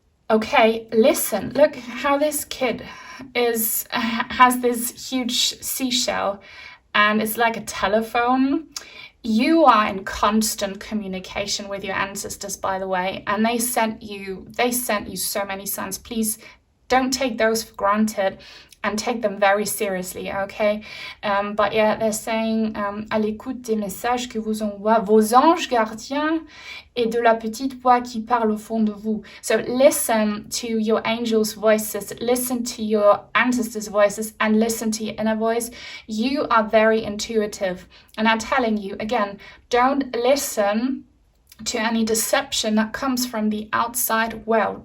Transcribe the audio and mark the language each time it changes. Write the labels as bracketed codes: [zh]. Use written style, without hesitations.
[en] Okay, listen, look how this kid has this huge seashell, and it's like a telephone. You are in constant communication with your ancestors, by the way, and they sent you so many signs. Please don't take those for granted and take them very seriously, okay? But yeah, they're saying [fr] à l'écoute des messages que vous envoient vos anges gardiens et de la petite voix qui parle au fond de vous. [en] So listen to your angels' voices, listen to your ancestors' voices, and listen to your inner voice. You are very intuitive, and I'm telling you again, don't listen to any deception that comes from the outside world.